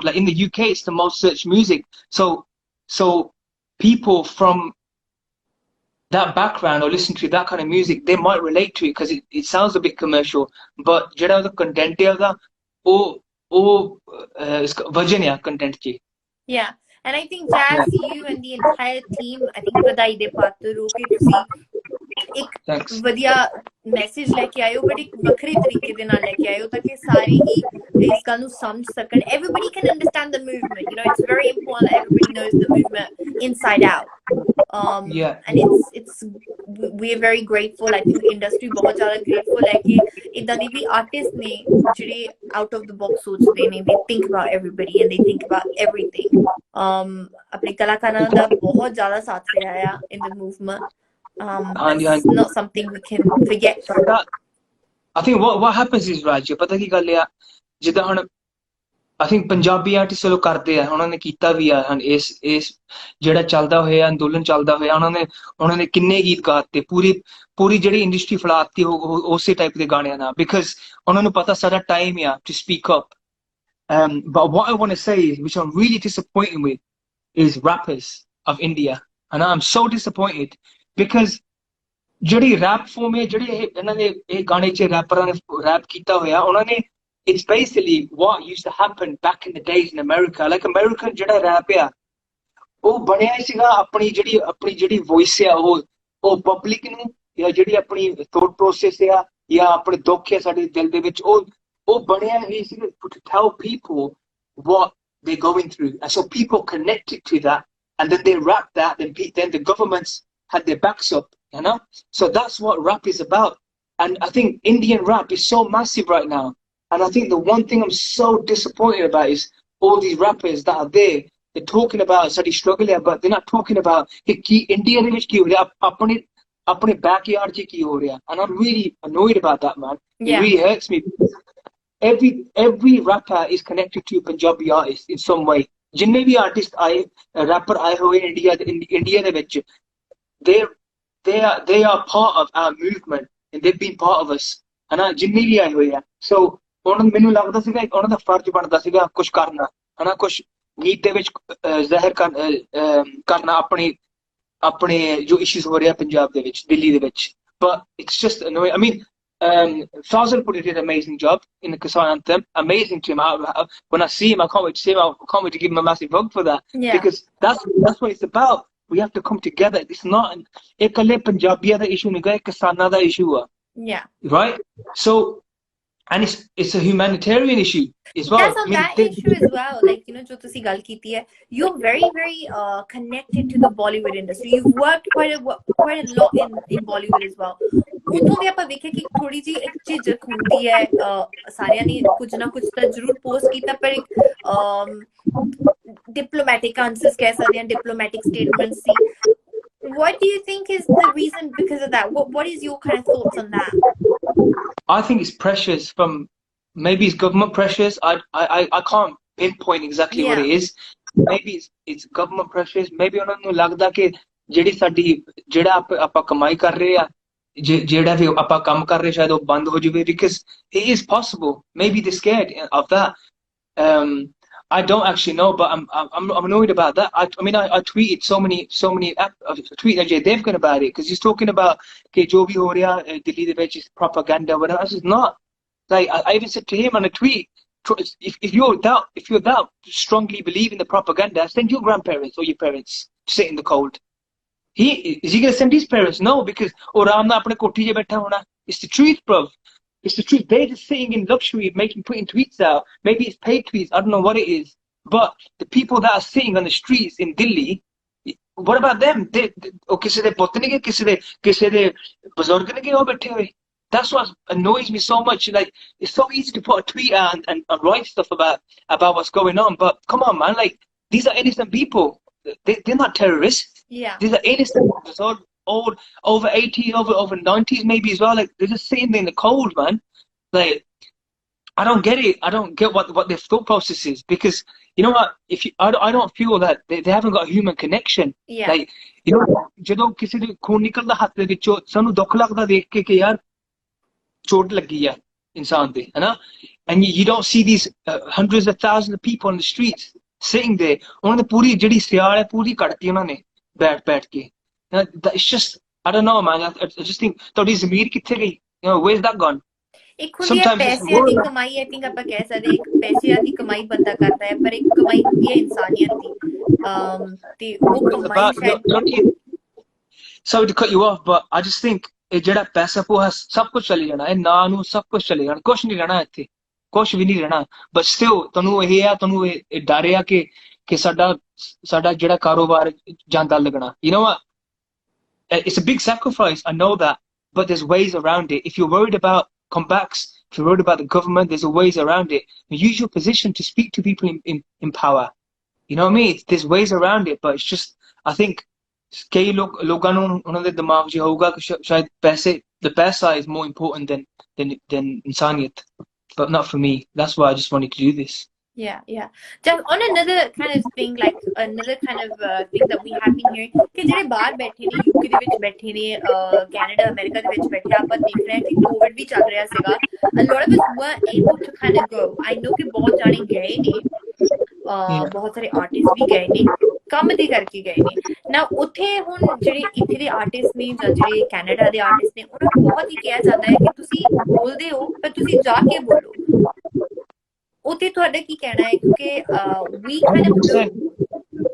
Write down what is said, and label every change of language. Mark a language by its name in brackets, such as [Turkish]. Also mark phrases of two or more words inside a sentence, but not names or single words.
[English] Like in the UK, it's the most searched music. So people from that background or listen to that kind of music, they might relate to it because it sounds a bit commercial. [Hindi] But jada the content hai iska vajan hai content ki. [English] Yeah, and I think [Punjabi] Jazz, you and the entire team, I think ਵਧਾਈ ਦੇ ਪਾਤਰ ਹੋ ਕਿ ਤੁਸੀਂ ਇੱਕ ਵਧੀਆ ਮੈਸੇਜ ਲੈ ਕੇ ਆਏ ਹੋ, ਬਟ ਇੱਕ ਵੱਖਰੇ ਤਰੀਕੇ ਦੇ ਨਾਲ ਲੈ ਕੇ ਆਏ ਹੋ ਤਾਂ ਕਿ ਸਾਰੇ ਹੀ ਇਸ ਗੱਲ ਨੂੰ ਸਮਝ ਸਕਣ. [English] Everybody can understand the movement. You know, it's very important that everybody knows the movement inside out. And it's we are very grateful. I think industry [Punjabi] ਬਹੁਤ ਜ਼ਿਆਦਾ grateful ਹੈ ਕਿ ਇਦਾਂ ਦੇ ਵੀ ਆਰਟਿਸਟ ਨੇ ਜਿਹੜੇ [English] out of the box [Punjabi] ਸੋਚਦੇ ਨੇ. [English] They think about everybody and they think about everything. [Punjabi] ਆਪਣੇ ਕਲਾਕਾਰਾਂ ਦਾ ਬਹੁਤ ਜ਼ਿਆਦਾ ਸਾਥ ਰਿਹਾ ਆ [English] in the movement. It's not something we can forget. I think what happens is, [Punjabi] Raj, ਪਤਾ ਕੀ ਗੱਲ ਆ, ਜਿੱਦਾਂ ਹੁਣ [English] I think [Punjabi] ਪੰਜਾਬੀ ਆਰਟਿਸਟ ਚਲੋ ਕਰਦੇ ਆ, ਉਹਨਾਂ ਨੇ ਕੀਤਾ ਵੀ ਆ ਹੁਣ ਇਸ ਜਿਹੜਾ ਚੱਲਦਾ ਹੋਇਆ ਅੰਦੋਲਨ ਚੱਲਦਾ ਹੋਇਆ, ਉਹਨਾਂ ਨੇ ਕਿੰਨੇ ਗੀਤ ਗਾਤੇ, ਪੂਰੀ ਜਿਹੜੀ ਇੰਡਸਟਰੀ ਫਲਾਤੀ ਉਸੇ ਟਾਈਪ ਦੇ ਗਾਣਿਆਂ ਨਾਲ, ਬਿਕਾਜ਼ ਉਹਨਾਂ ਨੂੰ ਪਤਾ ਸਾਡਾ ਟਾਈਮ ਆ [English] to speak up. But what I want to say is, which I'm really disappointed with, is rappers of India, and I'm so disappointed because [Punjabi] ਜਿਹੜੀ rap form ਹੈ, ਜਿਹੜੇ ਇਹਨਾਂ ਨੇ ਇਹ ਗਾਣੇ 'ਚ ਰੈਪਰਾਂ ਨੇ ਰੈਪ ਕੀਤਾ ਹੋਇਆ, ਉਹਨਾਂ ਨੇ [English] it's basically what used to happen back in the days in America. Like American [Punjabi] ਜਿਹੜਾ rap ਆ, ਉਹ ਬਣਿਆ ਹੀ ਸੀਗਾ ਆਪਣੀ ਜਿਹੜੀ voice ਆ, ਉਹ public ਨੂੰ ਜਾਂ ਜਿਹੜੀ ਆਪਣੀ [English] thought process [Punjabi] ਆ ਜਾਂ ਆਪਣੇ ਦੁੱਖ ਆ ਸਾਡੇ ਦਿਲ ਦੇ ਵਿੱਚ, ਉਹ ਬਣਿਆ ਹੀ ਸੀ [English] to tell people what they're going through, and so people connected to that, and then they rap that, then the governments had their backs up, you know. So that's what rap is about, and I think Indian rap is so massive right now. And I think the one thing I'm so disappointed about is all these rappers that are there. They're talking about study struggle, but they're not talking about [Punjabi] ਇੰਡੀਆ ਦੇ ਵਿੱਚ ਕੀ ਹੋ ਰਿਹਾ, ਆਪਣੇ ਬੈਕਯਾਰਡ ਕੀ ਹੋ ਰਿਹਾ. [English] And I'm really annoyed about that, man. Yeah. It really hurts me. Every rapper is connected to a Punjabi artist in some way. [Punjabi] ਜਿੰਨੇ ਭੀ ਆਰਟਿਸਟ ਰੈਪਰ ਆਏ ਹੋਏ ਇੰਡੀਆ ਦੇ ਵਿੱਚ, [English] they are part of our movement, and they've been part of us. [Punjabi] And ਜਿੰਨੇ ਭੀ ਆਏ ਹੋਏ, so ਮੈਨੂੰ ਲੱਗਦਾ ਸੀਗਾ ਉਹਨਾਂ ਦਾ ਫਰਜ਼ ਬਣਦਾ ਸੀਗਾ ਕੁਝ ਕਰਨਾ, ਹਨਾ, ਕੁਝ ਗੀਤ ਦੇ ਵਿੱਚ ਜ਼ਾਹਿਰ ਕਰਨਾ ਆਪਣੇ ਜੋ ਇਸ਼ੂਜ਼ ਹੋ ਰਿਹਾ ਪੰਜਾਬ ਦੇ ਵਿੱਚ, ਦਿੱਲੀ ਦੇ ਵਿੱਚ. [English] But it's just annoying. I mean, Fado did an amazing job in the Kisan anthem. Amazing to him. When I see him, I can't wait to see him. I can't wait to give him a massive hug for that. Yeah. Because that's what it's about. We have to come together. It's not a [Punjabi] ਪੰਜਾਬੀਆਂ ਦਾ ਇਸ਼ੂ, ਨਹੀਂ, ਕਿਸਾਨਾਂ ਦਾ ਇਸ਼ੂ. [English] Yeah. Right? So, and it's a humanitarian issue as well. Yes, on that issue as well. Like, you know, [Punjabi] ਜੋ ਤੁਸੀਂ ਗੱਲ ਕੀਤੀ ਹੈ, [English] you're very, very connected to the Bollywood industry. You've worked quite a lot in Bollywood as well. [Punjabi] ਉੱਥੋਂ ਭੀ ਆਪਾਂ ਵੇਖਿਆ ਕਿ ਥੋੜੀ ਜੀ ਇੱਕ ਝਿਜਕ ਹੁੰਦੀ ਹੈ, ਸਾਰਿਆਂ ਨੇ ਕੁਝ ਨਾ ਕੁਝ ਤਾਂ ਜ਼ਰੂਰ ਪੋਸਟ ਕੀਤਾ, ਪਰ ਇੱਕ [English] diplomatic answers [Punjabi] ਕਹਿ ਸਕਦੇ ਹਾਂ, [English] diplomatic statements [Punjabi] ਸੀ. [English] What do you think is the reason because of that? What is your kind of thoughts on that? I think it's pressures from, maybe it's government pressures. I can't pinpoint exactly what it is. Maybe it's government pressures. [Punjabi] Maybe ਉਹਨਾਂ ਨੂੰ ਲੱਗਦਾ ਕਿ ਜਿਹੜਾ ਆਪਾਂ ਕਮਾਈ ਕਰ ਰਹੇ ਆ, ਜਿਹੜਾ ਵੀ ਆਪਾਂ ਕੰਮ ਕਰ ਰਹੇ ਸ਼ਾਇਦ ਉਹ ਬੰਦ ਹੋ ਜਾਵੇ, [English] because it is possible. Maybe they're scared of that. I don't actually know, but I'm annoyed about that. I mean, I tweeted so many tweet Ajay Devgan about it, because he's talking about [Punjabi] ਕੇ ਜੋ ਭੀ ਹੋ ਰਿਹਾ Delhi ਦੇ ਵਿੱਚ [English] is propaganda, whatever. I said not. Like I even said to him on a tweet, if you're that strongly believe in the propaganda, send your grandparents or your parents to sit in the cold. Is he going to send his parents? No, because [Punjabi] ਆਰਾਮ ਨਾ ਆਪਣੇ ਕੋਠੀ ਜੇ ਬੈਠਾ ਹੋਣਾ. [English] It's the truth, bro. It's the truth. They're just sitting in luxury, putting tweets out. Maybe it's paid tweets. I don't know what it is. But the people that are sitting on the streets in Delhi, what about them? [Punjabi] ਕਿਸੇ ਦੇ ਪੁੱਤ ਨਹੀਂ, ਕਿਸੇ ਦੇ ਬਜ਼ੁਰਗ ਨਹੀਂ, ਹੋ ਬੈਠੇ ਹੋਏ. [English] that's what annoys me so much. Like, it's so easy to put a tweet out and write stuff about what's going on, but come on, man, like, these are innocent people. They're not terrorists. Yeah. These are innocent people, old, over 80s, over 90s maybe as well. Like, they're just sitting there in the cold, man. Like, I don't get it. I don't get what their thought process is, because you know what? If you, I don't feel that they haven't got a human connection. Yeah. Like, you know, [Punjabi] ਜਦੋਂ ਕਿਸੇ ਦੇ ਖੂਨ ਨਿਕਲਦਾ ਹੱਥ ਦੇ ਵਿੱਚੋਂ ਸਾਨੂੰ ਦੁੱਖ ਲੱਗਦਾ ਦੇਖ ਕੇ ਕਿ ਯਾਰ ਚੋਟ ਲੱਗੀ ਆ ਇਨਸਾਨ ਦੇ, ਹੈ ਨਾ? [English] And you don't see these hundreds of thousands of people on the streets sitting there. [Punjabi] ਉਹਨਾਂ ਨੇ ਪੂਰੀ ਜਿਹੜੀ ਸਿਆਲ ਹੈ ਪੂਰੀ ਕੱਢਤੀ ਉਹਨਾਂ ਨੇ ਬੈਠ ਕੇ. [English] It's just, I don't know, man. I just think [Punjabi] ਤੁਹਾਡੀ ਜ਼ਮੀਰ ਕਿੱਥੇ ਗਈ? [English] You know, where's that gone? [Punjabi] ਇੱਕ ਹੁੰਦੀ ਹੈ ਪੈਸਿਆਂ ਦੀ ਕਮਾਈ, [English] I think [Punjabi] ਆਪਾਂ ਕਹਿ ਸਕਦੇ ਇੱਕ ਪੈਸਿਆਂ ਦੀ ਕਮਾਈ ਬੰਦਾ ਕਰਦਾ ਹੈ, ਪਰ ਇੱਕ ਕਮਾਈ ਹੁੰਦੀ ਹੈ ਇਨਸਾਨੀਅਤ ਦੀ, ਤੇ ਉਹ ਕਮਾਈ ਸ਼ਾਇਦ [English] Sorry to cut you off, but I just think [Punjabi] ਇਹ ਜਿਹੜਾ ਪੈਸਾ ਪੂਹਾ ਸਭ ਕੁਝ ਚਲੇ ਜਾਣਾ, ਇਹ ਨਾਂ ਨੂੰ ਸਭ ਕੁਝ ਚਲੇ ਜਾਣਾ, ਕੁਝ ਨਹੀਂ ਰਹਿਣਾ ਇੱਥੇ, ਕੁਝ ਵੀ ਨਹੀਂ ਰਹਿਣਾ. [English] But still [Punjabi] ਤੁਹਾਨੂੰ ਤੁਹਾਨੂੰ ਇਹ ਡਰ ਆ ਕਿ ਸਾਡਾ ਜਿਹੜਾ ਕਾਰੋਬਾਰ ਜਾਂਦਾ ਲੱਗਣਾ. [English] You know what? It's a big sacrifice, I know that, but there's ways around it. If you're worried about comebacks, if you're worried about the government, there's ways around it. Use your position to speak to people in power. You know what I mean? There's ways around it, but it's just, I think [Punjabi] ਕਈ ਲੋਕਾਂ ਨੂੰ ਉਹਨਾਂ ਦੇ ਦਿਮਾਗ 'ਚ ਹੋਊਗਾ ਕਿ ਸ਼ਾਇਦ [English] the ਪੈਸਾ is more important than ਇਨਸਾਨੀਅਤ, but not for me. That's why I just wanted to do this. Yeah. Just on another kind of thing, like another kind of thing that we have been hearing, [Punjabi] ਕਿ ਜਿਹੜੇ ਬਾਹਰ ਬੈਠੇ ਨੇ, UK ਦੇ ਵਿੱਚ ਬੈਠੇ ਨੇ, ਕੈਨੇਡਾ ਅਮਰੀਕਾ ਦੇ ਵਿੱਚ ਬੈਠੇ, ਆਪਾਂ ਦੇਖ ਰਹੇ ਹਾਂ ਕਿ ਕੋਵਿਡ ਵੀ ਚੱਲ ਰਿਹਾ ਸੀਗਾ, [English] a lot of us were able to kind of go. I know [Punjabi] ਕਿ ਬਹੁਤ ਜਾਣੇ ਗਏ ਨੇ, ਬਹੁਤ ਸਾਰੇ ਆਰਟਿਸਟ ਵੀ ਗਏ ਨੇ, ਕੰਮ ਦੇ ਕਰਕੇ ਗਏ ਨੇ ਨਾ ਉੱਥੇ. ਹੁਣ ਜਿਹੜੇ ਇੱਥੇ ਦੇ ਆਰਟਿਸਟ ਨੇ ਜਾਂ ਜਿਹੜੇ ਕੈਨੇਡਾ ਦੇ ਆਰਟਿਸਟ ਨੇ, ਉਹਨਾਂ ਨੂੰ ਬਹੁਤ ਹੀ ਕਿਹਾ ਜਾਂਦਾ ਹੈ ਕਿ ਤੁਸੀਂ ਬੋਲਦੇ ਹੋ ਪਰ ਤੁਸੀਂ ਜਾ ਕੇ ਬੋਲੋ. ਉੱਥੇ ਤੁਹਾਡਾ ਕੀ ਕਹਿਣਾ ਹੈ? ਕਿਉਂਕਿ [English] we kind of